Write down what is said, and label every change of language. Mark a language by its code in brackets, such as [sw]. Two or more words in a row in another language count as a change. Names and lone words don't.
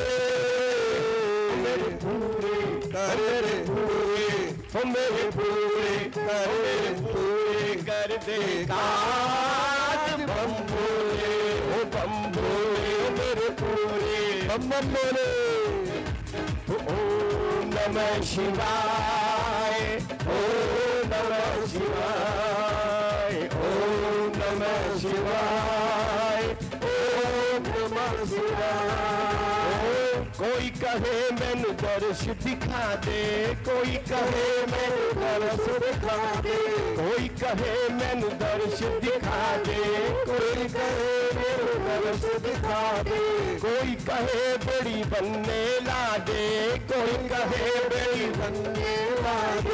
[pa] ਮੇਰੇ ਪੂਰੇ ਕਰੇ ਪੂਰੇ ਹੋ ਮੇਰੇ ਪੂਰੇ ਕਰ ਪੂਰੇ ਕਰ ਦੇ ਕਾਜ ਭੰਬੋਲੇ। ਹੋ ਭੰਬੋਲੇ ਮੇਰੇ ਪੂਰੇ ਬਮ ਬੋਲੇ [sa] ओम नमः शिवाय, ओम नमः शिवाय, ओम नमः शिवाय, ओम नमः शिवाय। [pa] ਕੋਈ ਕਹੇ ਮੈਨੂ ਦਰਸ਼ ਦਿਖਾ ਦੇ, ਕੋਈ ਕਹੇ ਮੈਨੂ ਦਰਸ਼ ਦਿਖਾ ਦੇ, ਕੋਈ ਕਹੇ ਮੈਨੂ ਦਰਸ਼ ਦਿਖਾ ਦੇ, ਕੋਈ ਕਹੇ ਮੈਨੂ ਦਰਸ਼ ਦਿਖਾ ਦੇ, ਕੋਈ ਕਹੇ ਬੜੀ ਬਨਨੇ ਲਾ ਦੇ, ਕੋਈ ਕਹੇ ਬੜੀ ਬਨਨੇ ਲਾ ਦੇ।